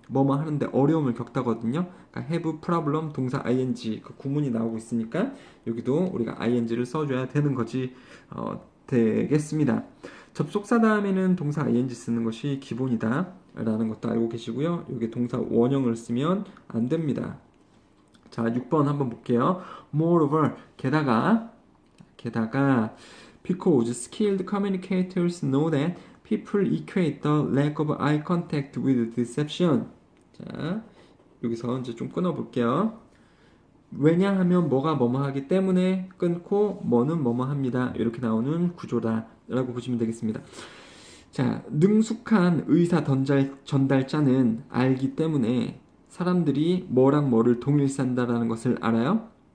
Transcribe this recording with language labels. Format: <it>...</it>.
<ko>뭐뭐 하는데 어려움을 겪다거든요. 그러니까 have problem 동사 ing, 그 구문이 나오고 있으니까 여기도 우리가 ing를 써줘야 되는 거지 되겠습니다. 접속사 다음에는 동사 ing 쓰는 것이 기본이다 라는 것도 알고 계시고요. 여기 동사 원형을 쓰면 안 됩니다. 자, 6번 한번 볼게요.</ko> <en>Moreover,</en> <ko>게다가</ko> <en>because skilled communicators know that people equate the lack of eye contact with deception.</en> <ko>자, 여기서 이제 좀 끊어볼게요. 왜냐하면 뭐가 뭐뭐 하기 때문에 끊고 뭐는 뭐뭐 합니다. 이렇게 나오는 구조다 라고 보시면 되겠습니다. 자, 능숙한 의사 전달자는 알기 때문에 사람들이 뭐랑 뭐를 동일시한다라는 것을 알아요.</ko>